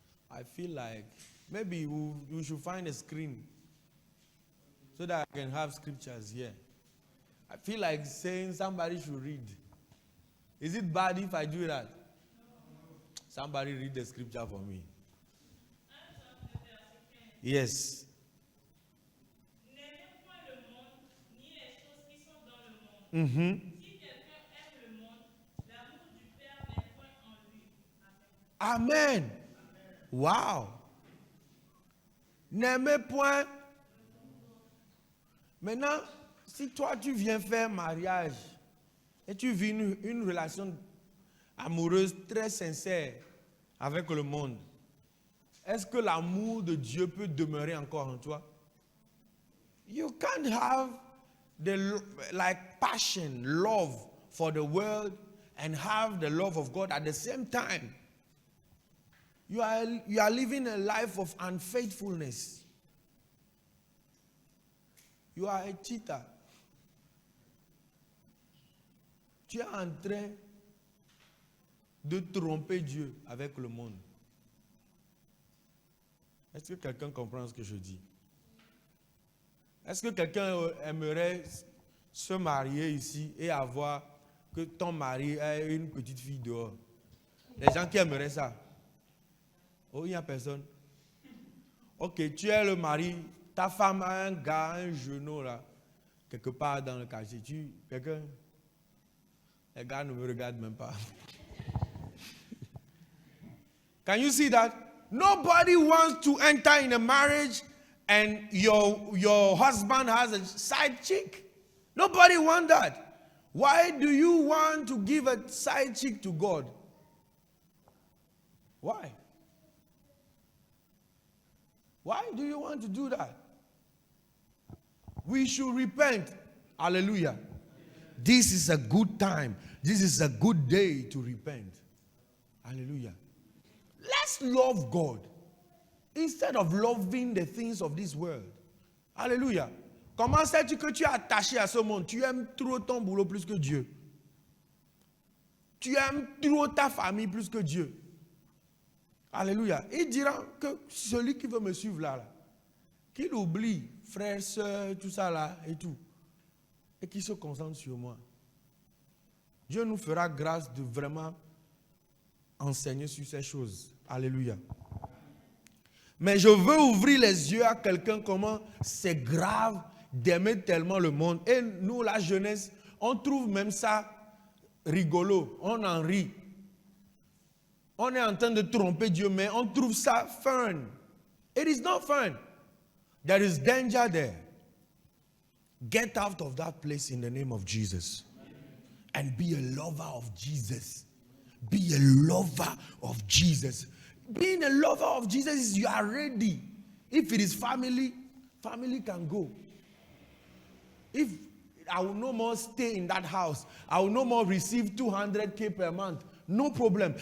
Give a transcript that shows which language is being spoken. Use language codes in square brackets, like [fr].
[en] I feel like maybe we should find a screen so that I can have scriptures here. I feel like saying somebody should read. Is it bad if I do that? Somebody read the scripture for me. Yes. [fr] N'aimez point le monde, ni les choses qui sont dans le monde. Mm-hmm. Si quelqu'un aime le monde, l'amour du Père n'est point en lui. Amen. Amen. Wow. N'aimez point. Maintenant, si toi tu viens faire mariage et tu vis une relation amoureuse très sincère avec le monde, est-ce que l'amour de Dieu peut demeurer encore en toi? [en] You can't have the passion, love for the world and have the love of God at the same time. You are living a life of unfaithfulness. You are a cheater. [fr] Tu es en train de tromper Dieu avec le monde. Est-ce que quelqu'un comprend ce que je dis? Est-ce que quelqu'un aimerait se marier ici et avoir que ton mari ait une petite fille dehors? Les gens qui aimeraient ça? Oh, il n'y a personne. Ok, tu es le mari, ta femme a un gars, un genou là, quelque part dans le quartier. Quelqu'un? Les gars ne me regardent même pas. [en] Can you see that? Nobody wants to enter in a marriage and your husband has a side chick. Nobody wants that. Why do you want to give a side chick to God? Why? Why do you want to do that? We should repent. Hallelujah. This is a good time. This is a good day to repent. Hallelujah. Let's love God instead of loving the things of this world. [fr] Alléluia. Comment sais-tu que tu es attaché à ce monde? Tu aimes trop ton boulot plus que Dieu. Tu aimes trop ta famille plus que Dieu. Alléluia. Il dira que celui qui veut me suivre là, qu'il oublie frères, sœurs, tout ça là et tout, et qu'il se concentre sur moi. Dieu nous fera grâce de vraiment enseigner sur ces choses. Alléluia. Mais je veux ouvrir les yeux à quelqu'un comment c'est grave d'aimer tellement le monde. Et nous, la jeunesse, on trouve même ça rigolo. On en rit. On est en train de tromper Dieu, mais on trouve ça fun. [en] It is not fun. There is danger there. Get out of that place in the name of Jesus. And be a lover of Jesus. Be a lover of Jesus. Being a lover of Jesus is you are ready. If it is family, family can go. If I will no more stay in that house, I will no more receive 200K per month, no problem.